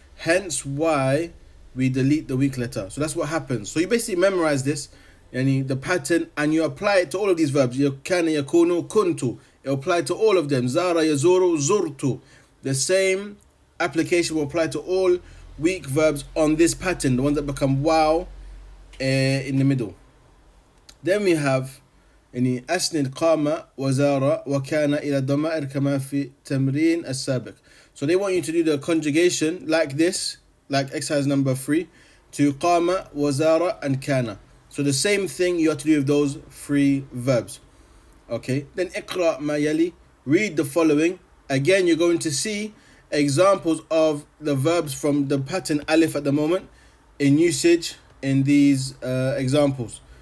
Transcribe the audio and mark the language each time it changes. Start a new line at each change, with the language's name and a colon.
English: Hence why we delete the weak letter. So that's what happens. So you basically memorize this, the pattern, and you apply it to all of these verbs. Kana, yakunu, kuntu. It apply to all of them. Zara, yazuru, zurtu. The same application will apply to all weak verbs on this pattern, the ones that become waw in the middle. Then we have
Arabic: أسند قام وزار وكان إلى الضمائر كما في تمرين السابق.
English: So they want you to do the conjugation like this, like exercise number 3, to قام وزار and كان. So the same thing you have to do with those 3 verbs. Okay, then
Arabic: اقرأ ما يلي,
English: read the following. Again, you're going to see examples of the verbs from the pattern alif at the moment in usage in these examples.